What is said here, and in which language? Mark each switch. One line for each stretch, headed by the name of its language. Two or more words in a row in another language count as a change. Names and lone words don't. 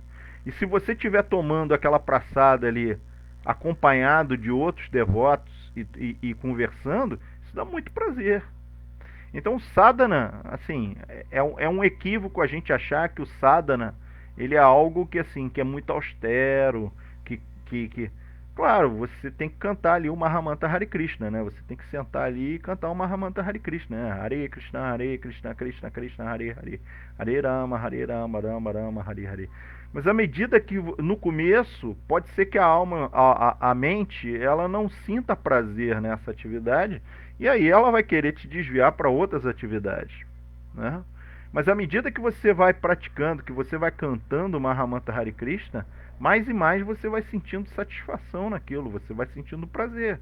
Portuguese: E se você estiver tomando aquela praçada ali, acompanhado de outros devotos e conversando, isso dá muito prazer. Então o sadhana, assim, é um equívoco a gente achar que o sadhana ele é algo que assim que é muito austero, que claro, você tem que cantar ali o Mahamanta Hare Krishna, né? Você tem que sentar ali e cantar o Mahamanta Hare Krishna, né?
Sanskrit: Hare Krishna, Krishna Krishna, Hare Hare, Hare Rama, Rama Rama, Hare Hare.
Portuguese: Mas à medida que no começo pode ser que a alma, a mente, ela não sinta prazer nessa atividade e aí ela vai querer te desviar para outras atividades, né? Mas à medida que você vai praticando, que você vai cantando o Mahamanta Hare Krishna, mais e mais você vai sentindo satisfação naquilo, você vai sentindo prazer.